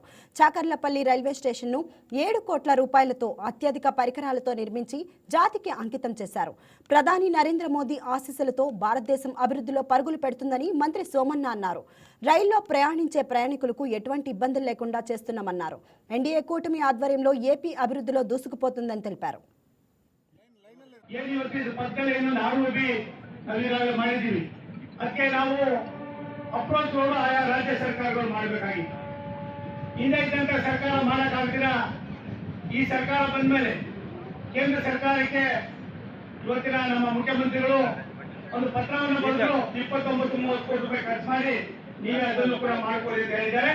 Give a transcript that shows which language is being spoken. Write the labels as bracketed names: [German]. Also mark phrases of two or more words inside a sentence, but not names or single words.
[Telugu] చాకర్లపల్లి రైల్వే స్టేషన్ను 7 కోట్ల రూపాయలతో అత్యధిక పరికరాలతో నిర్మించి జాతికి అంకితం చేశారు. ప్రధాని నరేంద్ర మోదీ ఆశీస్సులతో భారతదేశం అభివృద్ధిలో పరుగులు పెడుతుందని మంత్రి సోమన్న అన్నారు. రైల్లో ప్రయాణించే ప్రయాణికులకు ఎటువంటి ఇబ్బందులు లేకుండా చేస్తున్నామన్నారు. ఎన్డీఏ కూటమి ఆధ్వర్యంలో ఏపీ అభివృద్ధిలో దూసుకుపోతుందని తెలిపారు. [Kannada] ಪಕ್ಕದಲ್ಲಿ ನಾವು ನಾವೀಗಾಗಲೇ ಮಾಡಿದ್ದೀವಿ. ಅದಕ್ಕೆ ನಾವು [English] approach road [Kannada] ಆಯಾ ರಾಜ್ಯ ಸರ್ಕಾರಗಳು ಮಾಡಬೇಕಾಗಿತ್ತು. ಹಿಂದೆ ಇದ್ದಂತ ಸರ್ಕಾರ ಮಾಡಕ್ಕಾಗ್ತಿಲ್ಲ. ಈ ಸರ್ಕಾರ ಬಂದ ಮೇಲೆ ಕೇಂದ್ರ ಸರ್ಕಾರಕ್ಕೆ ಇವತ್ತಿನ ನಮ್ಮ ಮುಖ್ಯಮಂತ್ರಿಗಳು ಒಂದು ಪತ್ರವನ್ನು ಬರೆದು 29-30 ಕೋಟಿ ರೂಪಾಯಿ ಖರ್ಚು ಮಾಡಿ ನೀವೇ ಅದನ್ನು ಕೂಡ ಮಾಡಿಕೊಳ್ಳಿ ಅಂತ ಹೇಳಿದ್ದಾರೆ.